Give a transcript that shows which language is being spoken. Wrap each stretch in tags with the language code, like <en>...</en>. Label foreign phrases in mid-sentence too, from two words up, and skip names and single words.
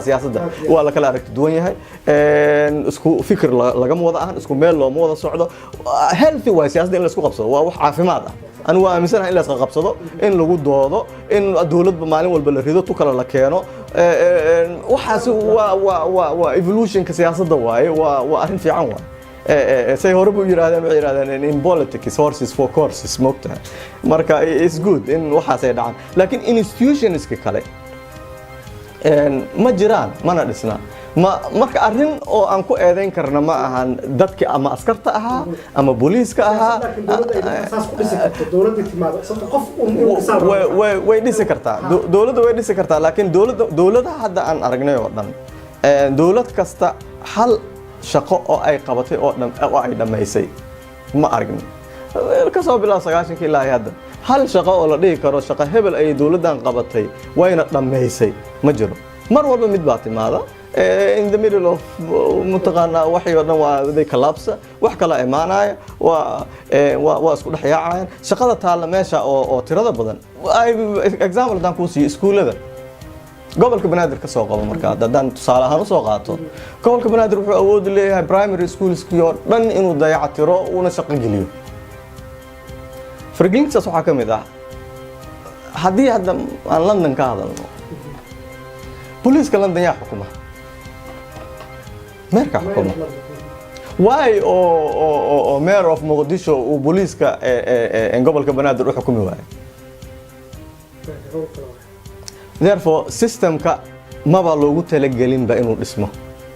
<so>siyaasadda waa la kala aragti duwan yahay isku fikir laga wada ah isku meel loo wada socdo</so> <en>healthy way</en> <so>siyaasadda in la isku qabsado waa wax caafimaad ah anu waa aaminsanahay in la isku qabsado in lagu doodo in dawladba maalin walba la rido tu kala la keeno waxaas waa evolutionka siyaasadda waaye waa arrin fiican waa say hore buu yiraahdeen in politics</so> <en>horses for courses</en> <so>moogta marka</so> <en>it's good</en> <so>in waxaas ay dhacaan laakiin institutionska kale ma jiraan mana dhisna marka arrin oo aan ku eedeyn karna ma ahan dadkii ama askarta ahaa ama booliiska ahaa way dhisi kartaa dawladda way dhisi kartaa laakiin dawladda hadda aan aragnay oo dhan dawlad kasta hal shaqo oo ay qabatay oo ay dhameysay ma aragni ka soo bilaw 90 ilaa hadda hal shaqo oo la dhigi karo shaqo hebel ay dawladdan qabatay wayna dhameysay ma jiro mar walba mid baa timaada</so> <en>in the middle of</en> <so>mutaqana waxay oo dhan waa</so> <en>they collapse</en> <so>wax kala imaanaya waa isku dhaxyaacayaan shaqada taala meesha oo tirada badan example dan ku sii iskuulada gobolka Banaadir ka soo qabo marka haddaan tusaale ahaan u soo qaato gobolka Banaadir wuxuu awood u leeyahay</so> <en>primary schools-kii</en> <so>oo dhan inuu dayactiro una shaqo geliyo fargelintaas waxaa ka mid ah haddii hadda aan London ka hadalno booliiska London yaa xukuma meerka xukuma why oo</so> <en>mayor of Mogadishu</en> <so>uu booliiska gobolka Banaadir u xukumi waayo therefore systemka maba loogu talagelin ba inuu dhismo</so>